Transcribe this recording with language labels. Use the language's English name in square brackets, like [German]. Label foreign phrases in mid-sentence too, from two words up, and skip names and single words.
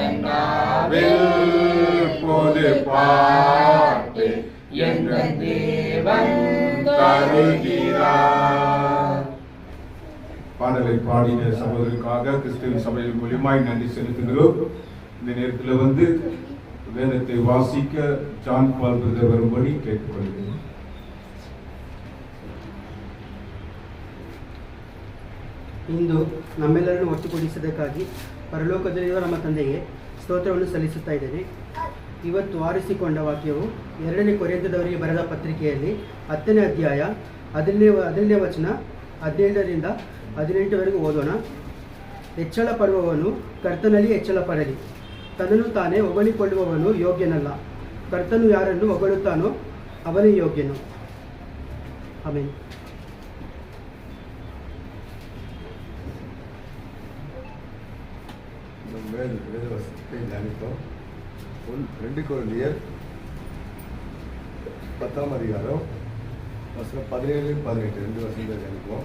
[Tamil] நாவில் பொது பாட்டு எந்த தேவன் தருகிறார். பாடலை பாடின சகோதரருக்காக கிறிஸ்துவின் சபையின் மூலியமாய் நன்றி செலுத்துகிறோம். இந்த நேரத்தில் வேதத்தை வாசிக்க ஜான் பால் பிரதர் வரும்படி கேட்டுக்கொள்கிறேன். [Kannada] ಇಂದು ನಮ್ಮೆಲ್ಲರನ್ನು ಒಟ್ಟುಗೂಡಿಸೋದಕ್ಕಾಗಿ ಪರಲೋಕದಲ್ಲಿರುವ ನಮ್ಮ ತಂದೆಗೆ ಸ್ತೋತ್ರವನ್ನು ಸಲ್ಲಿಸುತ್ತಾ ಇದ್ದೇನೆ. ಇವತ್ತು ಆರಿಸಿಕೊಂಡ ವಾಕ್ಯವು 2ನೇ ಕೊರಿಂಥದವರಿಗೆ ಬರೆದ ಪತ್ರಿಕೆಯಲ್ಲಿ 10ನೇ ಅಧ್ಯಾಯ 10ನೇ ವಚನ 17ರಿಂದ 18ವರೆಗೂ ಓದೋಣ. ಹೆಚ್ಚಳ ಪಡುವವನು ಕರ್ತನಲ್ಲಿ ಹೆಚ್ಚಳ ಪಡಲಿ, ತನ್ನನ್ನು ತಾನೇ ಹೊಗಳಿಕೊಳ್ಳುವವನು ಯೋಗ್ಯನಲ್ಲ, ಕರ್ತನು ಯಾರನ್ನು ಹೊಗಳುತ್ತಾನೋ ಅವನೇ ಯೋಗ್ಯನು. ಆಮೆನ್. [Tamil] வேதவசனத்தை தியானித்தோம். 2 கொரிந்தியர் 10ஆம் அதிகாரம் வசனம் 17-18 2 வசனத்தை தியானிப்போம்.